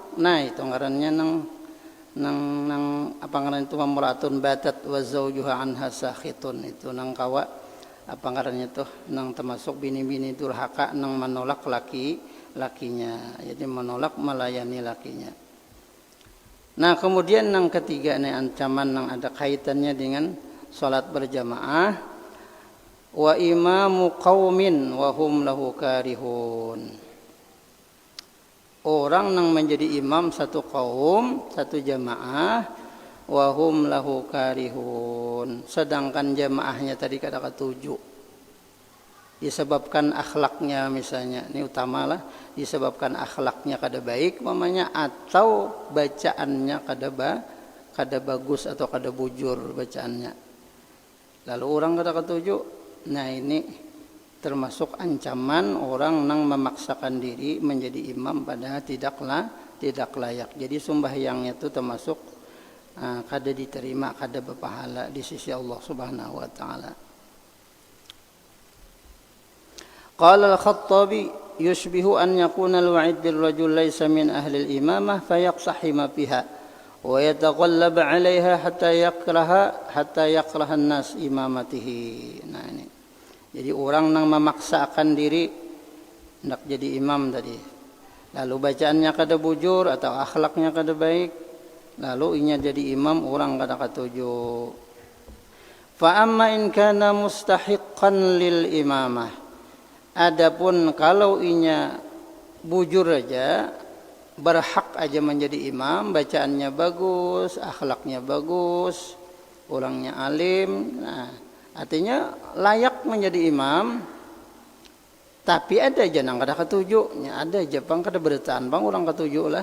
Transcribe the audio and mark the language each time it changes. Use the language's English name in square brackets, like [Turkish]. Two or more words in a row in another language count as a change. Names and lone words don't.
[Banjar] Nah itu ngarannya nang apa ngaran itu [Arabic] وامرأة باتت وزوجها عنها ساخط [Banjar] itu nang kawa apa ngarannya tuh nang termasuk bini-bini durhaka nang menolak lakinya. Jadi menolak melayani lakinya. Nah kemudian yang ketiga nih ancaman yang ada kaitannya dengan salat berjamaah [Arabic] وإمام قوم وهم له كارهون. [Banjar] Orang yang menjadi imam satu kaum, satu jamaah [Arabic] وهم له كارهون. [Banjar] Sedangkan jamaahnya tadi kada ketujuh. Disebabkan akhlaknya misalnya, ini utamalah disebabkan akhlaknya kada baik mamanya atau bacaannya kada bagus atau kada bujur bacaannya. Lalu orang kada ketujuh. Nah ini termasuk ancaman orang yang memaksakan diri menjadi imam padahal tidak layak. Jadi sembahyangnya itu termasuk kada diterima, kada berpahala di sisi Allah [Arabic] سبحانه وتعالى. قال الخطابي يشبه أن يكون الوعيد للرجل ليس من أهل الإمامة فيتقحم بها ويتغلب عليها حتى يكره الناس إمامته. [Banjar] Nah ini. Jadi orang yang memaksakan diri hendak jadi imam tadi. Lalu bacaannya kada bujur atau akhlaknya kada baik, lalu inya jadi imam orang kada ketuju. [Arabic] فأما إن كان مستحقا للإمامة. [Banjar] Adapun kalau inya bujur aja, berhak aja menjadi imam, bacaannya bagus, akhlaknya bagus, orangnya alim, nah artinya layak menjadi imam, tapi ada aja nang kada ketujuhnya, ada aja bang kada beritaan bang orang ketujuh lah.